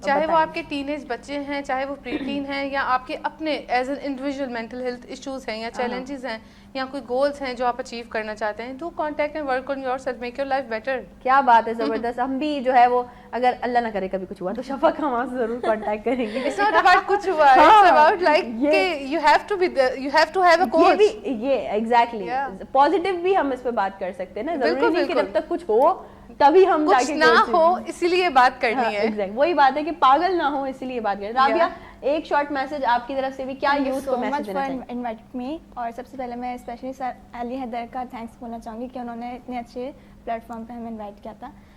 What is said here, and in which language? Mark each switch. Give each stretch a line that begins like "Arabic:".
Urdu: چاہے وہ آپ کے ٹین ایج بچے ہیں, چاہے وہ پری ٹین ہیں, یا آپ کے اپنے
English: as an individual
Urdu: mental health issues ہیں, یا چیلنجز ہیں, یا کوئی گولز ہیں جو آپ اچیو کرنا چاہتے ہیں,
English: Do contact and work on yourself, make your life better.
Urdu: کیا بات ہے, زبردست. ہم بھی جو ہے وہ اگر اللہ نہ کرے کبھی کچھ ہوا تو شفق ہم آپ سے ضرور کانٹیکٹ کریں گے.
English: It's not about
Urdu: کچھ ہوا,
English: it's about like کہ you have to be there, you have to have a coach.
Urdu: یہ ایگزیکٹلی پازیٹیو بھی ہم اس پہ بات کر سکتے ہیں نا, ضروری نہیں کہ جب تک کچھ ہو تبھی ہم جا کے نہ ہو اسی لیے بات کرنی ہے. وہی بات ہے کہ پاگل نہ ہو اسی لیے بات کریں. رابعہ, ایک شارٹ میسج آپ کی طرف سے بھی, کیا یوز کو میسج دینا چاہیں گے؟
English: Invite me.
Urdu: اور سب سے پہلے میں اسپیشلی سر علی حیدر کا تھینکس بولنا چاہوں گی کہ انہوں نے اتنے اچھے پلیٹ فارم پہ ہمیں انوائٹ کیا تھا.